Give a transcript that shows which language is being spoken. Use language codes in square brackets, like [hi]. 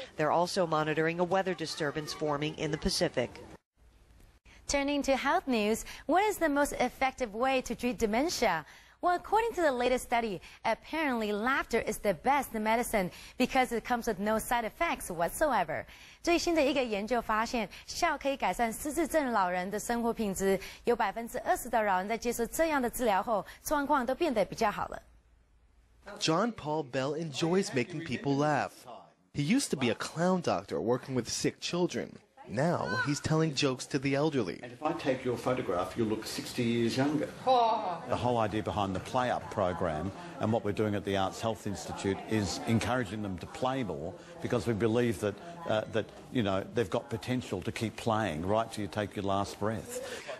[en] They're also monitoring a weather disturbance forming in the Pacific. Turning to health news, what is the most effective way to treat dementia? Well, according to the latest study, apparently laughter is the best medicine because it comes with no side effects whatsoever. [zh] 最新的一个研究发现，笑可以改善失智症老人的生活品质，有20%的老人在接受这样的治疗后，状况都变得比较好了。 [en] John Paul Bell enjoys making people laugh. He used to be a clown doctor working with sick children. Now he's telling jokes to the elderly. And if I take your photograph, you'll look 60 years younger. The whole idea behind the Play Up program and what we're doing at the Arts Health Institute is encouraging them to play more because we believe that, you know, they've got potential to keep playing right till you take your last breath.